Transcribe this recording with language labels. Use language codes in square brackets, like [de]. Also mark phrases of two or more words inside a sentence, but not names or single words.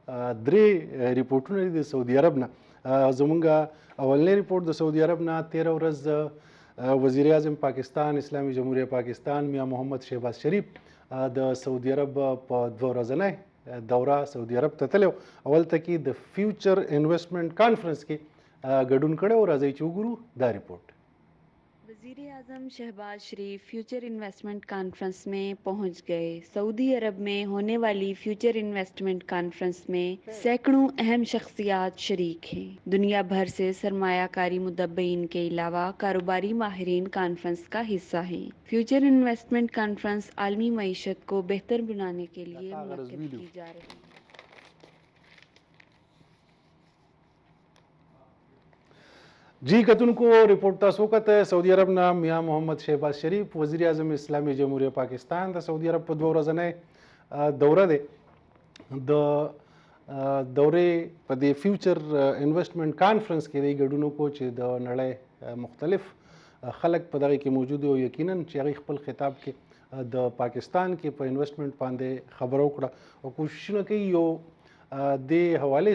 [ps] 3 ریپورټونه دي د سعودي عرب نه زمونږ اولنی ریپورټ د سعودي عرب نه 13 ورځ وزیر اعظم پاکستان اسلامي جمهوریه پاکستان میاں محمد شهباز شریف د سعودي عرب په 2 ورځنۍ دوره سعودي عرب ته تللی اول ته کې د فیوچر انویسټمنټ کانفرنس کې ګډون کړی او راځئ چې وګورو دا ریپورټ [ur] وزیر اعظم شہباز شریف فیوچر انویسٹمنٹ کانفرنس میں پہنچ گئے. سعودی عرب میں ہونے والی فیوچر انویسٹمنٹ کانفرنس میں سیکڑوں اہم شخصیات شریک ہیں. دنیا بھر سے سرمایہ کاری مدبرین کے علاوہ کاروباری ماہرین کانفرنس کا حصہ ہیں. فیوچر انویسٹمنٹ کانفرنس عالمی معیشت کو بہتر بنانے کے لیے منعقد کی جا رہی ہے. [ps] جي کتونکو رپورټ तاسو کته سعودي عرب نه میاں محمد شهباز شریف وزیر اعظم اسلامي جمهوریه پاکستان د سعودي عرب په 2 ورځنۍ دوره ده د دورې په دې فیوچر انویسټمنټ کانفرنس کې د ګډونو کو چې د نړۍ مختلف خلک په دغه کې موجود او یقینا چې هغه خپل خطاب کې د پاکستان کې په انویسټمنټ باندې خبرو کړه او کوششونه کوي یو د حواله